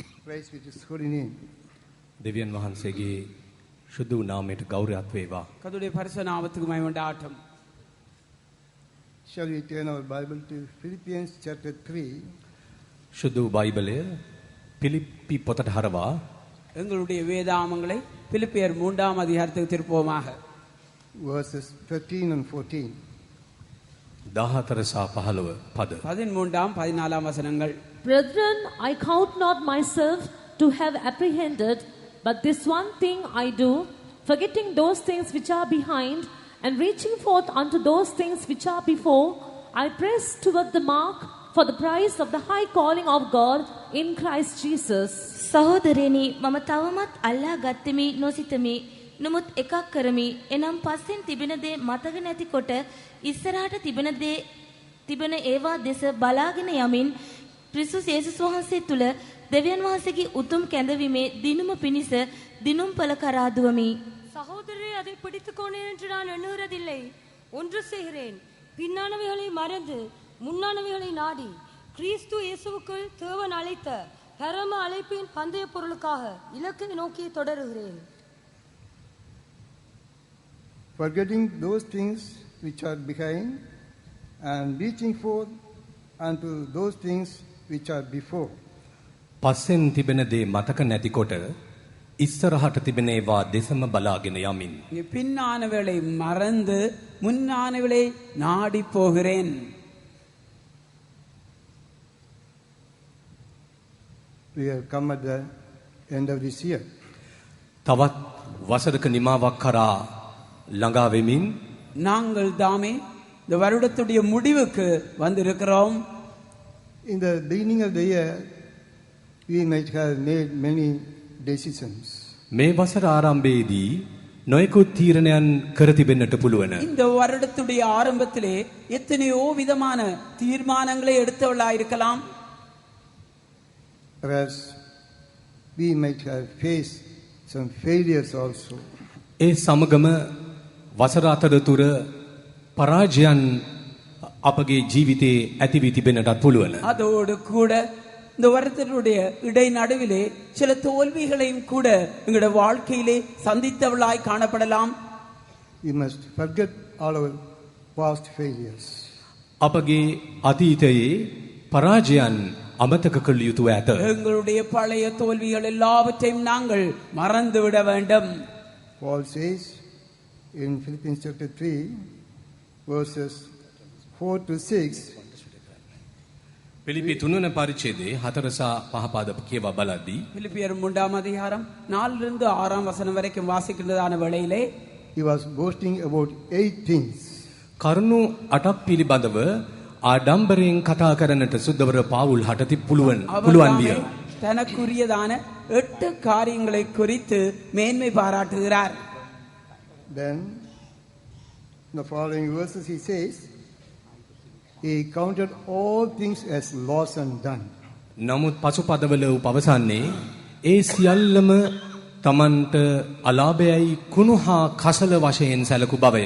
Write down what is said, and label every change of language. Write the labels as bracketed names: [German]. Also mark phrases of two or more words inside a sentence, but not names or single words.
[English] Christ with his holy name. [Sinhala] දෙවියන් වහන්සේගේ සුදු නාමයට ගෞරවයක් වේවා. [Tamil] கர்த்தருடைய பரிசுத்த නාමத்துக்கு மகிமை උண்டாகட்டும். [English] Shall we turn our Bible to Philippians chapter 3? [Sinhala] සුදු බයිබලය පිලිප්පි පොතට හරවා [Tamil] எங்களுடைய வேதாமங்களை பிலிப்பியர் 3ஆம் அதிகாரத்துக்கு திருப்போமாக. [English] Verses 13 and 14. [Sinhala] 14 සහ 15 පද. [Tamil] 13ஆம் 14ஆம் வசனங்கள். [English] Brethren, I count not myself to have apprehended, but this one thing I do, forgetting those things which are behind, and reaching forth unto those things which are before, I press toward the mark for the prize of the high calling of God in Christ Jesus. [Sinhala] සහෝදරයනි මම තවමත් අල්ලා ගත්තෙමි නොසිතමි නමුත් එකක් කරමි එනම් පස්සෙන් තිබෙන දේ මතක නැතිකොට ඉස්සරහට තිබෙන ඒවා දෙස බලාගෙන යමින් ක්‍රිස්තුස් යේසුස් වහන්සේ තුල දෙවියන් වහන්සේගේ උතුම් කැඳවීමේ දිනුම පිණිස දිනුම්පල කරා දුවමි. [Tamil] சகோதரரே அதை பிடித்துக்கொண்டேன் என்று நான் எண்ணுகிறதில்லை. ஒன்று செய்கிறேன், பின்னானவைகளை மறந்து முன்னானவைகளை நாடி கிறிஸ்து இயேசுவுக்குள் தேவன் அழைத்த பரம அழைப்பின் பந்தய பொருளுக்காக இலக்கை நோக்கி தொடருகிறேன். [English] Forgetting those things which are behind and reaching forth unto those things which are before. [Sinhala] පස්සෙන් තිබෙන දේ මතක නැතිකොට ඉස්සරහට තිබෙන ඒවා දෙසම බලාගෙන යමින්. [Tamil] பின்னானவைகளை மறந்து முன்னானவைகளை நாடி போகிறேன். [English] We have come at the end of this year. [Sinhala] තවත් වසරක නිමාවක් කරා ළඟා වෙමින් [Tamil] நாங்கள் தாமே இந்த வருடத்துடைய முடிவுக்கு வந்திருக்கிறோம். [English] In the beginning of the year, we might have made many decisions. [Sinhala] මේ වසර ආරම්භයේදී නොයෙකුත් තීරණයන් කර තිබෙන්නට පුළුවන්. [Tamil] இந்த வருடத்துடைய ஆரம்பத்திலே எத்தனையோ விதமான தீர்மானங்களை எடுத்தவளாயிருக்கலாம். [English] Perhaps we might have faced some failures also. [Sinhala] ඒ සමගම වසර අතරතුර පරාජයන් අපගේ ජීවිතේ ඇති වී තිබෙන්නටත් පුළුවන්. [Tamil] அதோடு கூட இந்த வருடத்தினுடைய இடை நடுவிலே சில தோல்விகளையும் கூட எங்களுடைய வாழ்க்கையிலே சந்தித்தவளாய் காணப்படலாம். [English] We must forget all our past failures. [Sinhala] අපගේ අතීතයේ පරාජයන් අමතක කළ යුතු ඇත. [Tamil] எங்களுடைய பழைய தோல்விகள் எல்லாவற்றையும் நாங்கள் மறந்துவிட வேண்டும். [English] Paul says in Philippians chapter 3 verses 4 to 6. [Sinhala] පිලිපි 3 වන පරිච්ඡේදයේ 4 සහ 5 පද කියවා බලද්දී [Tamil] பிலிப்பியர் 3ஆம் அதிகாரம் 4 லிருந்து 6ஆம் வசனம் வரைக்கும் வாசிக்கின்றதான வேளையிலே [English] He was boasting about 8 things. [Sinhala] කරුණු 8ක් පිළිබඳව ආඩම්බරයෙන් කතා කරන්නට සුද්ධවර පාවුල් හටති පුළුවන් විය. [Tamil] தனக்குரியதான 8 காரியங்களை குறித்து மேன்மை பாராட்டுகிறார். [English] Then in the following verses he says, he counted all things as loss and done. [Sinhala] නමුත් පසු පදවල පවසන්නේ ඒ සියල්ලම තමන්ට අලාභයයි කුණු හා කසල වශයෙන් සැලකු බවය.